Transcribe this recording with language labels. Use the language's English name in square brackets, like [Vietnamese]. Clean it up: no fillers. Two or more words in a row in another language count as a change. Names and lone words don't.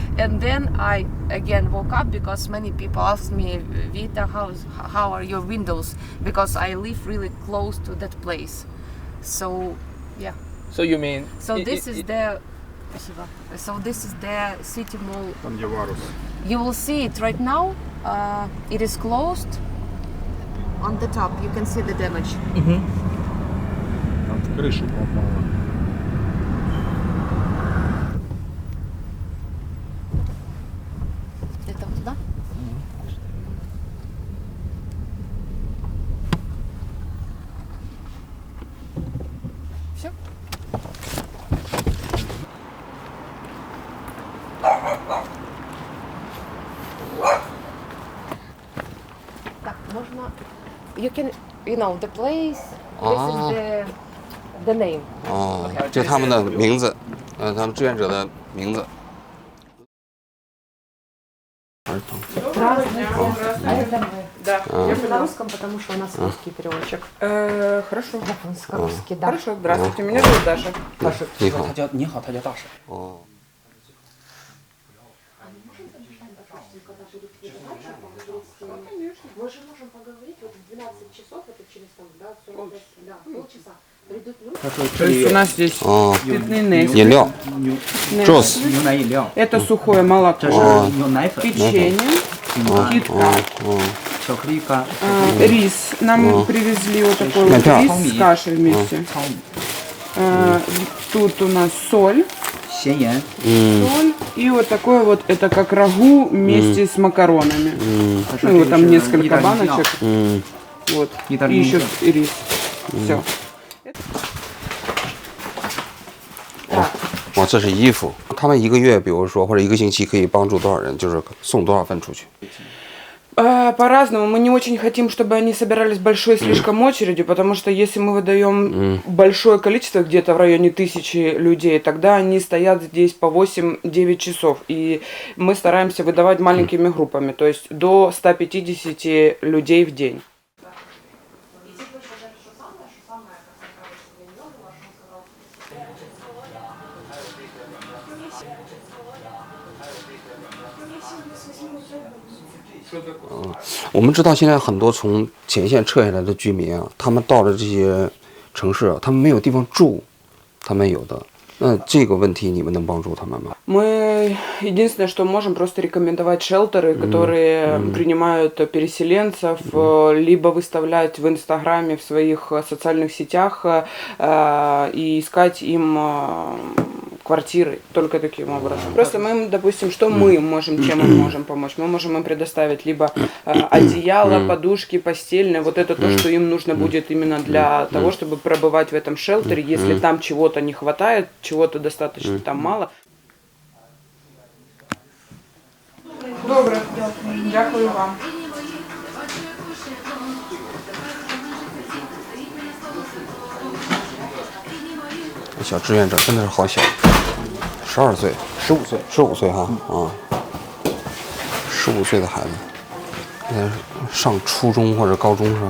[English] And then I again woke up because many people asked me, Vita, how are your windows? Because I live really close to that place. So yeah. So you mean? So this is the city mall. [Russian] Там где Варус. [English] You will see it right now. It is closed. On the top, you can see the damage. [Russian] Там крыша попала. Это вот туда? Все? Так, можно... [English] You can, you know, the place, this is the name. [Chinese] 哦，这他们的名字，他们志愿者的名字。 [Russian] Да. На русском, потому что у нас русский переводчик. Хорошо. Русский, да. Хорошо, здравствуйте, меня зовут Даша. Даша, [Chinese] 你好。你好，他叫大婶。哦。 [Russian] Мы же можем поговорить вот в 12 часов, это через там, да, 45, да, полчаса. Придут люди. То есть у нас здесь питный Нестер, [Chinese] 饮料 [Russian] Нестер, [English] ，juice。 [Chinese] 牛奶饮料， [Russian] это сухое молоко, [Chinese] 这是牛奶粉， [Russian] печенье, китка, [Chinese] 巧克力干， [Russian] рис. Нам привезли вот такой вот Да. рис с кашей вместе. [Chinese] 糙米， [Russian] Тут у нас соль. [Chinese] 咸盐， [Russian] Соль. И вот такое вот, это как рагу вместе с макаронами. [Chinese] 他说 [Russian] Ну, [Chinese] 这 [Russian] там [Chinese] 个是 [Russian] несколько [Chinese] 意大利酱 [Russian] баночек. Вот. И Итальянский. еще рис. Все. [Chinese] 哇，这是衣服。他们一个月，比如说或者一个星期，可以帮助多少人？就是送多少份出去？ [Russian] По-разному. Мы не очень хотим, чтобы они собирались большой слишком очередью, потому что если мы выдаем большое количество, где-то в районе 1000 людей, тогда они стоят здесь по 8-9 часов. И мы стараемся выдавать маленькими группами, то есть до 150 людей в день. Э, [Chinese] 我们知道现在很多从前线撤下来的居民啊，他们到了这些城市，他们没有地方住，他们有的。那这个问题你们能帮助他们吗？ [Russian] Мы единственное, что можем, просто рекомендовать шелтеры, которые принимают переселенцев, либо выставлять в Инстаграме, в своих социальных сетях и искать им квартиры только таким образом. Просто мы им, допустим, что мы можем, чем мы можем помочь? Мы можем им предоставить либо одеяло, подушки, постельное, вот это то, что им нужно будет именно для того, чтобы пробывать в этом шелтере, если там чего-то не хватает, чего-то достаточно там мало. [Ukrainian] Добре, дякую вам. [Chinese] “ 小志愿者真的是好小，12岁、15岁哈啊，15岁的孩子，现在上初中或者高中是吧？